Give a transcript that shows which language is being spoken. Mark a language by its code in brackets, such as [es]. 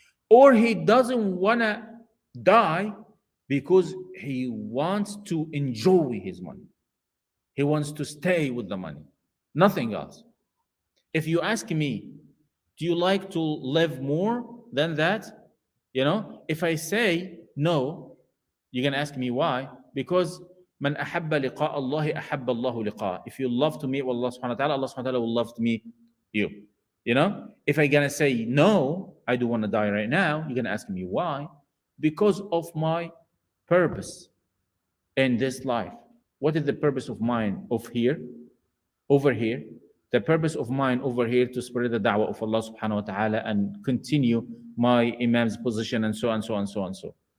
[en] Or he doesn't wanna die because he wants to enjoy his money. He wants to stay with the money. Nothing else. If you ask me, do you like to live more than that? If I say no, you're going to ask me why? Because [ar] من أحب لقاء الله أحب الله لقاء. [en] If you love to meet Allah subhanahu wa ta'ala, Allah subhanahu wa ta'ala will love to meet you. If I'm going to say no, I don't want to die right now, you're going to ask me why? Because of my purpose in this life. What is the purpose of mine over here? The purpose of mine over here to spread the da'wah of Allah subhanahu wa ta'ala and continue my imam's position and so on, so on, so on, so.